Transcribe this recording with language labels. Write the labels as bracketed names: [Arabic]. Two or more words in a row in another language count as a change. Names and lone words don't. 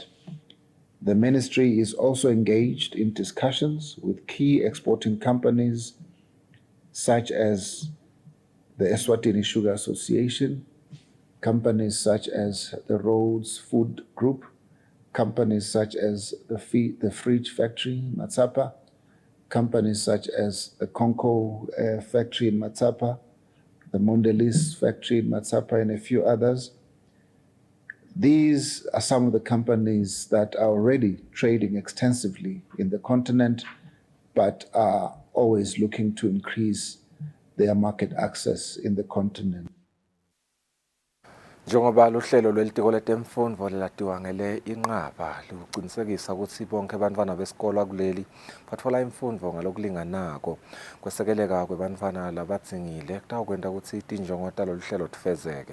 [English] The ministry is also engaged in discussions with key exporting companies such as the Eswatini Sugar Association, companies such as the Rhodes Food Group, companies such as the Fridge Factory in Matsapa, companies such as the Conco Factory in Matsapa, the Mondelez Factory in Matsapa, and a few others. These are some of the companies that are already trading extensively in the continent, but are always looking to increase their market access in the continent. [Swati] Njengoba luhlelo lwelitiko letemfundvo lelatiwa ngele inqaba luqinisekisa ukuthi bonke abantwana besikole kuleli bathola imfundvo ngalokulinganako kwesekeleka kwebantwana labadzingile kutawukwenta ukuthi tinjongo talolu hlelo tifezeke.